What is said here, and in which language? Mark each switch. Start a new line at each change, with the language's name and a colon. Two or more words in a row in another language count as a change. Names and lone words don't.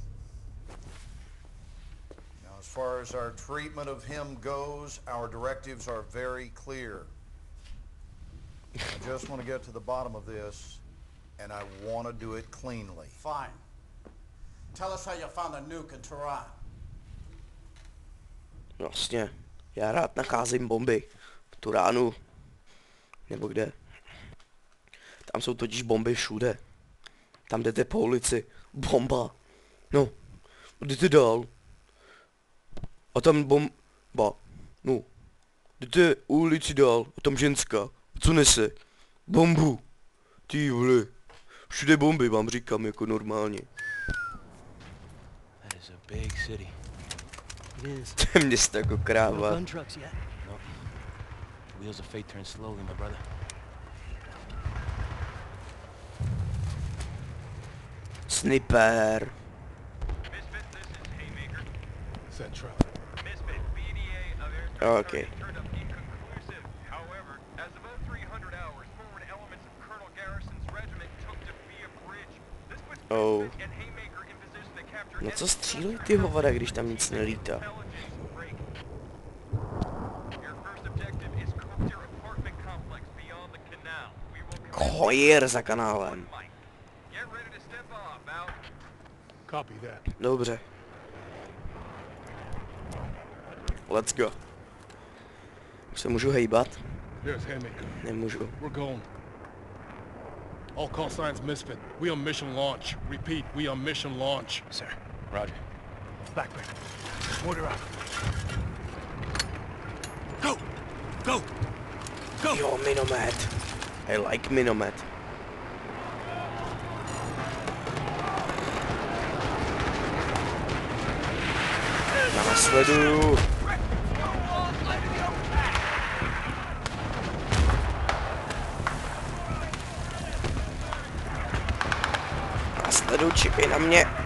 English: Now, as far as our treatment of him goes, our directives are very clear. I just want to get to the bottom of this, and I want to do it cleanly. Fine. Tell us how you found a nuke in Tehran.
Czech: Vlastně, já rád nacházím bomby v Turánu, nebo kde. Tam jsou totiž bomby všude. Tam jdete po ulici, bomba. No, jdete dál. A tam bomba. No, jdete ulici dál, a tam ženská. Co nese? Bombu. Ty vole. Všude bomby, vám říkám, jako normálně.
English: That is a big city. It is.
Czech: To je město jako No kráva.
English: gun trucks yet. No. Wheels of fate turn slowly, my brother. Sniper. Misfit, this is Haymaker. Central. Misfit, BDA of airstrike Okay. target turned up inconclusive. However, as of 0300 hours, forward elements of Colonel Garrison's regiment took Defia Bridge. This puts Oh. Misfit and Haymaker in position to capture
Czech: No co střílí ty hovada, když tam nic nelítá?
English: intelligence break. Your first objective is Cookter apartment complex beyond the canal. We will
Czech: Kojer za kanálem.
English: get ready to step off, out. Copy that. Dobře. Let's go.
Czech: Už se můžu hejbat?
English: There's Haymaker.
Czech: Nemůžu.
English: We're going. All call signs Misfit. We on mission launch. Repeat, we on mission launch. Sir. Roger. Backpack. Mortar out. Go! Go! Go!
Czech: Jo, minomet.
English: I like
Czech: minomet. Já nasleduju. Nasleduju, čekej na mě.